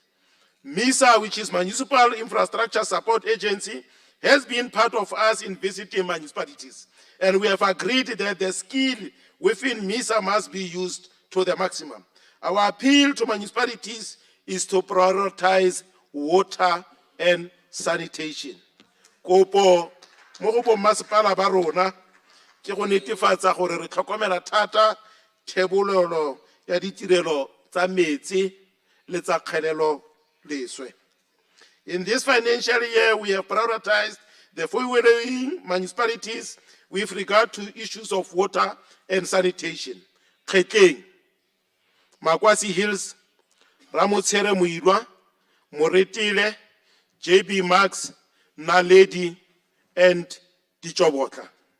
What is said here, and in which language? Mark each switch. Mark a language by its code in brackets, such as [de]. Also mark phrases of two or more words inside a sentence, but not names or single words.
[en] MISA, which is Municipal Infrastructure Support Agency, has been part of us in visiting municipalities. And we have agreed that the skill within MISA must be used to the maximum. Our appeal to municipalities is to prioritize water and sanitation. [tn] Kopo mo go bommasepala ba rona ke go netefatsa gore re tlhokomela thata thebolelo ya ditirelo tsa metsi le tsa kgelelo leswe. [en] In this financial year, we have prioritized the following municipalities with regard to issues of water and sanitation. Kgetleng, Makwasi Hills, Ramotshere Muirwa, Moretile, JB Max, Naledi, and Dichobotla.